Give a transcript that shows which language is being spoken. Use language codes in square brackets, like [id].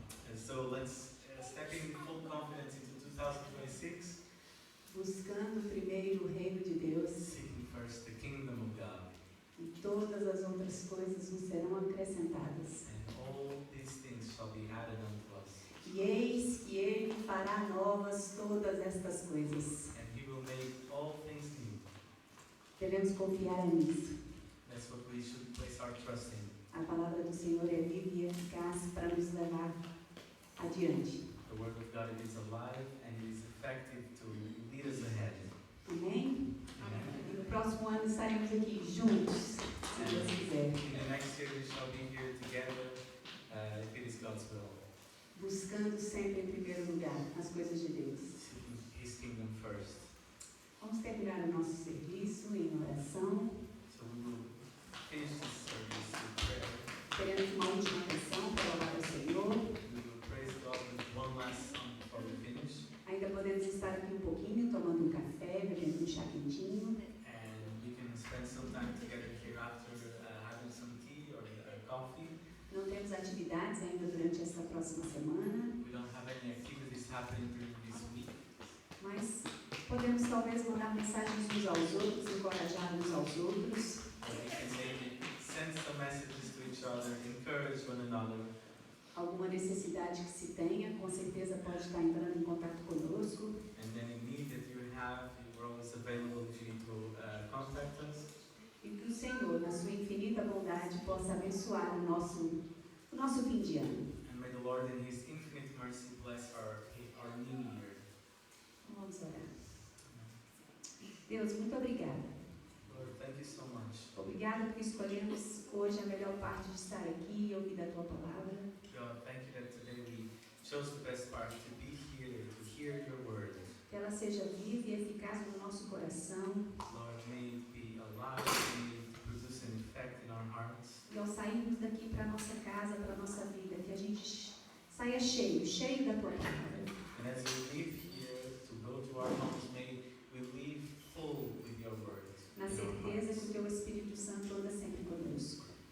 [en] And so let's step in full confidence into 2026, [pt] Buscando primeiro o reino de Deus, [en] seeking first the kingdom of God. [pt] e todas as outras coisas nos serão acrescentadas. [en] And all these things shall be added unto us. [pt] E eis que Ele fará novas todas estas coisas. [en] And He will make all things new. [pt] Devemos confiar nisso. [en] That's what we should place our trust in. [pt] A palavra do Senhor é viva e eficaz para nos levar adiante. [en] The Word of God, it is alive and it is effective to lead us ahead. [pt] Amém? [en] Amen. [pt] E no próximo ano estaremos aqui juntos, se Deus quiser. [en] In the next year we shall be here together, if it is God's will, [pt] Buscando sempre em primeiro lugar as coisas de Deus. [en] seeking His kingdom first. [pt] Vamos terminar o nosso serviço em oração. [en] So we will finish this service with prayer. [pt] Teremos uma última canção para louvar o Senhor. [en] We will praise God with one last song before we finish. [pt] Ainda podemos estar aqui um pouquinho, tomando um café, bebendo um chá quentinho. [en] And we can spend some time together here after having some tea or coffee. [pt] Não temos atividades ainda durante esta próxima semana, [en] We don't have any activities happening during this week, [pt] mas podemos talvez mandar mensagens uns aos outros, encorajar uns aos outros. [en] but we can maybe send some messages to each other, encourage one another. [pt] Alguma necessidade que se tenha, com certeza pode estar entrando em contato conosco. [en] And any need that you have, you're always available if you need to contact us. [pt] E que o Senhor, na sua infinita bondade, possa abençoar o nosso fim de ano. [en] And may the Lord in His infinite mercy bless our new year. [pt] Vamos orar. Deus, muito obrigada. [en] Lord, thank you so much. [pt] Obrigada porque escolhemos hoje a melhor parte de estar aqui e ouvir da Tua palavra. [en] God, thank you that today we chose the best part to be here, to hear your word. [pt] Que ela seja viva e eficaz no nosso coração. [en] Lord, may it be alive, may it produce an effect in our hearts. [pt] E ao sairmos daqui para a nossa casa, para a nossa vida, que a gente saia cheio da Tua palavra. [en] And as we leave here to go to our homes, may we leave full with your word. [pt] Na [en] in our [pt] certeza [en] hearts. [pt] que o Teu Espírito Santo anda sempre conosco.